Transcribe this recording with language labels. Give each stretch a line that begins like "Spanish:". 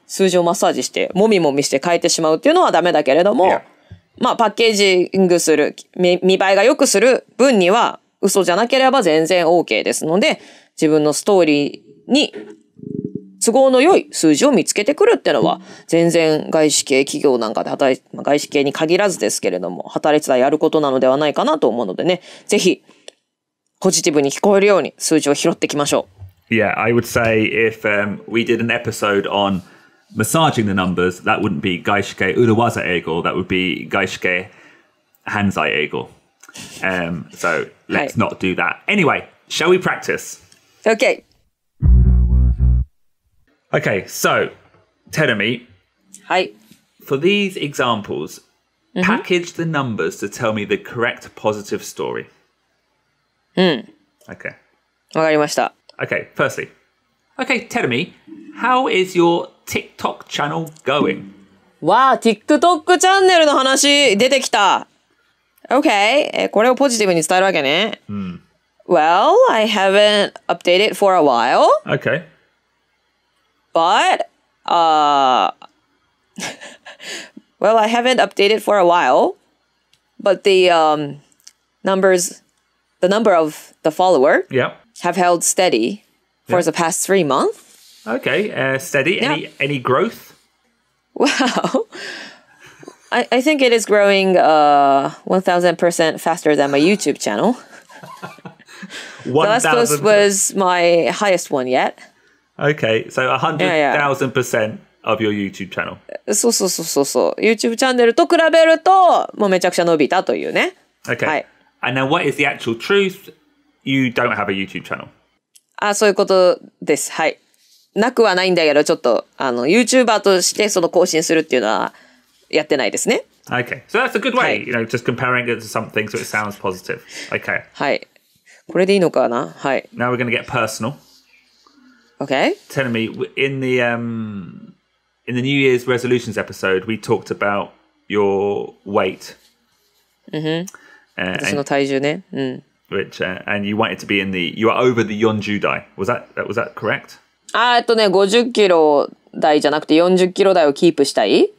Japanese: 数字をマッサージして、もみもみして変えてしまうっていうのはダメだけれども、まあパッケージングする、見栄えが良くする分には、嘘じゃなければ全然 OK ですので、自分のストーリーに都合の良い数字を見つけてくるっていうのは、全然外資系企業なんかで外資系に限らずですけれども、働いてたらやることなのではないかなと思うのでね、ぜひ、ポジティブに聞こえるように数字を拾ってきましょう。
English: Yeah, I would say if we did an episode on massaging the numbers, that wouldn't be 外資系裏技英語, that would be 外資系犯罪英語. So let's not do that. Anyway, shall we practice? Okay. Okay, so Terumi. For these examples, package the numbers to tell me the correct positive story. Okay.
Japanese: わかりました。
English: Okay, firstly. Okay, Terumi, how is your TikTok channel going?
Japanese: わあ、TikTok チャンネルの話出てきた。 Okay, これをポジティブに伝えるわけね。
English: Well, I haven't updated for a while. Okay. But, well, I haven't updated for a while. But the number of the follower have held steady for the past 3 months. Okay, steady. Any growth? Wow. I think it is growing 1,000% faster than my YouTube channel. The last post was my highest one yet. Okay, so 100,000% of your YouTube channel.
Japanese: そう。 YouTube チャンネルと比べると、もうめちゃくちゃ伸びたというね。
English: Okay. And now what is the actual truth? You don't have a YouTube channel.
Japanese: そういうことです。はい。なくはないんだけど、ちょっと、YouTuber としてその更新するっていうのは、やってないですね。
English: Okay, so that's a good way,
Japanese: はい。
English: you know, just comparing it to something so it sounds positive. Okay.
Japanese: はい。これでいいのかな？はい。
English: Now we're going to get personal. Okay. Telling me in the New Year's resolutions episode, we talked about your weight.
Japanese: 私の体重ね。
English: Which and you wanted to be you were over the 40 代. Was that correct?
Japanese: 50キロ台じゃなくて40キロ台をキープしたい？